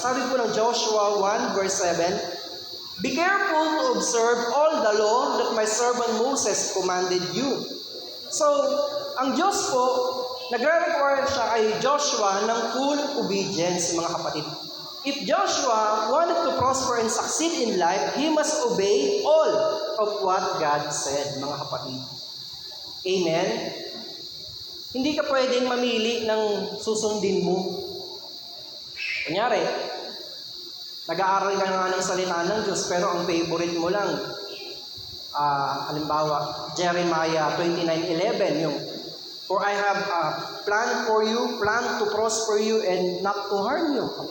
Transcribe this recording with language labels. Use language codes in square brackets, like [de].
[tl] Sabi po ng [en] Joshua 1 verse 7, be careful to observe all the law that my servant Moses commanded you. [tl] So, ang Diyos po, nagre-require siya kay Joshua ng [en] full obedience, [tl] mga kapatid. [en] If Joshua wanted to prosper and succeed in life, he must obey all of what God said, [tl] mga kapatid. [en] Amen? [tl] Hindi ka pwedeng mamili ng susundin mo. Kunyari, nag-aaral ka nga ng salita ng Diyos, pero ang favorite mo lang, halimbawa, Jeremiah 29:11, yung, [en] for I have a plan for you, plan to prosper you and not to harm you.